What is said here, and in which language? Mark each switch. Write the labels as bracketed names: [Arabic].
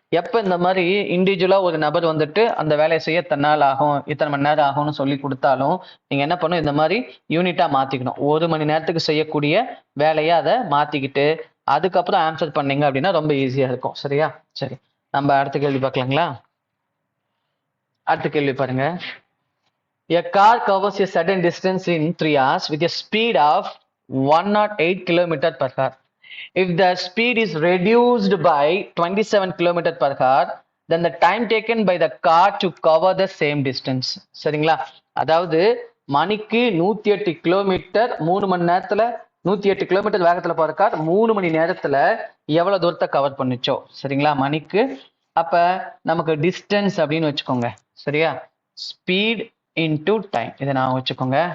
[Tamil] எப்ப இந்த மாதிரி இண்டிவிஜுவலா ஒரு நபர் வந்துட்டு அந்த வேலையை செய்ய தன்னால் ஆகும், இத்தனை மணி நேரம் ஆகும்னு சொல்லி கொடுத்தாலும் நீங்க என்ன பண்ணணும்? இந்த மாதிரி யூனிட்டா மாத்திக்கணும். 1 மணி நேரத்துக்கு செய்யக்கூடிய வேலையை அதை மாத்திக்கிட்டு அதுக்கப்புறம் ஆன்சர் பண்ணீங்க அப்படின்னா ரொம்ப ஈஸியா இருக்கும். சரியா? சரி, நம்ம அடுத்த கேள்வி பார்க்கலாங்களா? அடுத்த கேள்வி பாருங்க. [English] A car covers a certain distance in 3 hours with a speed of 108 km/h. If the speed is reduced by 27 km per hour, then the time taken by the car to cover the same distance. [Tamil] சரிங்களா? அதாவது மணிக்கு 108 kilometre 3 மணி நேரத்துல 108 kilometre வேகத்துல போற car 3 மணி நேரத்துல எவ்வளவு தூரத்தை cover பண்ணுச்சோ, சரிங்களா? மணிக்கு. அப்ப நமக்கு டிஸ்டன்ஸ் அப்படின்னு வச்சுக்கோங்க, சரியா? ஸ்பீட் இன்டு டைம், இதை நான் வச்சுக்கோங்க.